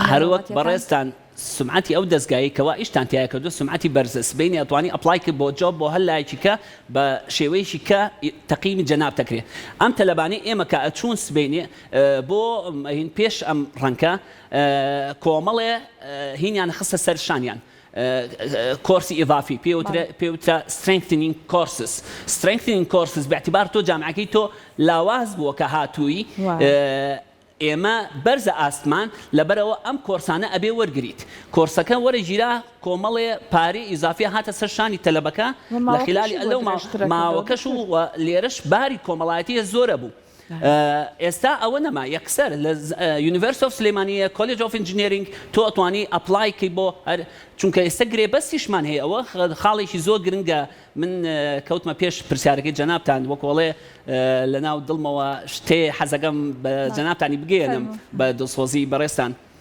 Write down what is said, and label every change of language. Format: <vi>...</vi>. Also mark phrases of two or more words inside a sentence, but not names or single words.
<ckb>هەروەک بەڕێستان سمعتی ئەو دەستگایی کەوا ئیشتان تایە کردو سمعتی بەرزە بینی ئەتوانی ئەپلای کرد بۆ جۆب بۆ هەر لایەکی کە بە شێوەیەکی کە تەقییمی جەناب دەکرێت ئەم تەلەبانەی ئێمە کە ئەچوون سبینێ بۆ پێش ئەم ڕەنکە کۆمەڵێ هینیان خستە سەرشانیان کۆرسی ئیڤافی پێوترە strengthening courses باعتبار تۆ جامعەکەی تۆ لاواز بووە کە هاتووی ئێمە بەرزە ئاستمان لەبەرەوە ئەم کۆرسانە ئەبێ وەرگریت کۆرسەکە وەرەگیرا کۆمەڵێ پارەی ئیزافی هاتە سەرشانی تەلەبەکە لە خلالی ئەلەو ماوەکەش و لێرەش باری کۆمەڵایەتیە زۆرە بوو ئێستا ئەوە نەما یەکسەر لە University of Slemania College of Engineering تۆ ئەتوانی ئەپلایکەی بۆ چونکە ئێستا گرێبەستیشمان هەیە ئەوە خاڵێکی زۆر گرنگە من کەوتمە پێش پرسیارەکەی جەنابتان وەکۆڵێ لە ناو دڵمەوە شتێ حەزەکەم بە جەنابتانی بگێنم بە دڵسۆزی بەڕێستان</ckb>